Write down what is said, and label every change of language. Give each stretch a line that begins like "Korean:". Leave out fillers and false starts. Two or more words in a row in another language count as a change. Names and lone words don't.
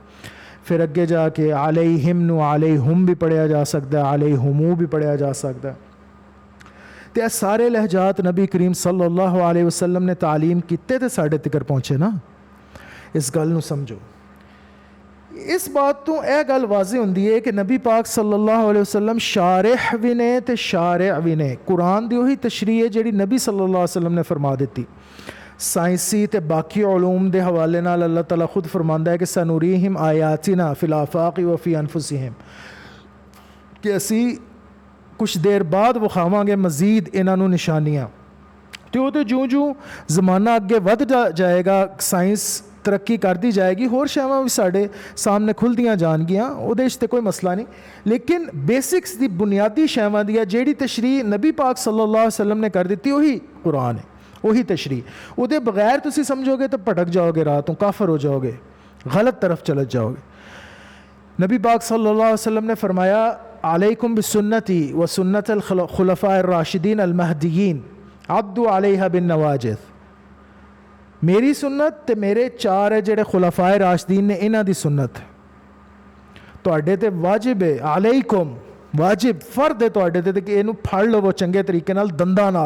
Punjabi: پھر اگے جا کے علیہم نوں علیہُم وی پڑھیا جا سکدا ہے، علیہُمو وی پڑھیا جا سکدا ہے, अलैहुमू भी पढ़िया जा सकता है। تو اے سارے لہجات نبی کریم
Arabic: صلى الله عليه وسلم
Punjabi: نے تعلیم کیتے تے ساڈے تیکر پہنچے نا. اس گل نوں سمجھو. اس بات توں اے گل واضح ہوندی ہے کہ نبی پاک
Arabic: صلى الله عليه وسلم
Punjabi: شارح وی نے تے شارع وی نے. قرآن دی اوہی تشریح ہے جیہڑی نبی
Arabic: صلى الله عليه وسلم
Punjabi: نے فرما دی. سائنسی تے باقی علوم دے حوالے نال اللہ تعالیٰ خود فرماندا ہے کہ
Arabic: سنريهم آياتنا في الآفاق وفي أنفسهم,
Punjabi: کہ اسی کجھ دیر بعد وکھاواں گے مزید انہوں نشانیاں. تو جوں جوں زمانہ اگے ودھ جائے گا، سائنس ترقی کردی جائے گی, ہور شیواں وی ساڈے سامنے کھلدیاں جانگیاں، اوہدے چ تے کوئی مسئلہ نہیں. لیکن بیسکس دی بنیادی شیواں دی جیہڑی تشریح نبی پاک
Arabic: صلى الله عليه وسلم
Punjabi: نے کر دی اوہی قرآن ہے، اوہی تشریح. اوہدے بغیر تسی سمجھو گے تو بھٹک جاؤ گے، راتوں کافر ہو جاؤ گے، غلط طرف چلے جاؤ گے. نبی پاک
Arabic: صلى الله عليه وسلم
Punjabi: نے فرمایا
Arabic: عليكم بسنتي وسنة الخلفاء الراشدين المهديين عضوا عليها بالنواجذ,
Punjabi: میری سنت تے میرے چار ہے جیہڑے خلفائے راشدین نے، انہاں دی سنت تہاڈے تے واجب ہے، علیکم واجب فرض ہے تہاڈے ते کہ ایہنوں پھڑ لوو چنگے طریقے نال، دنداں نال.